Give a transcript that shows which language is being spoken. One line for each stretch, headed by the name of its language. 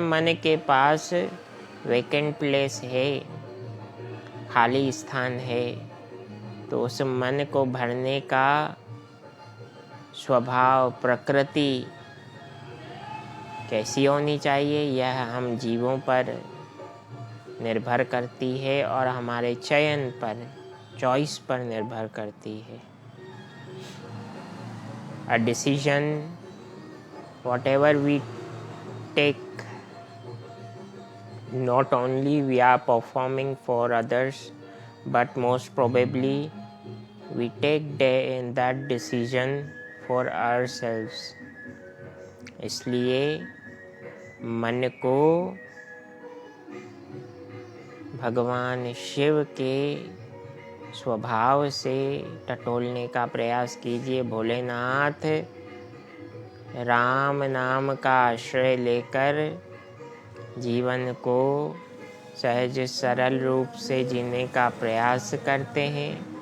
Hindi: मन के पास vacant place है, खाली स्थान है, तो उस मन को भरने का स्वभाव प्रकृति कैसी होनी चाहिए, यह हम जीवों पर निर्भर करती है और हमारे चयन पर, चॉइस पर निर्भर करती है।
English: A decision, whatever we take, not only we are performing for others, but most probably we take that decision for ourselves.
Hindi: इसलिए मन को भगवान शिव के स्वभाव से टटोलने का प्रयास कीजिए। भोलेनाथ राम नाम का आश्रय लेकर जीवन को सहज सरल रूप से जीने का प्रयास करते हैं।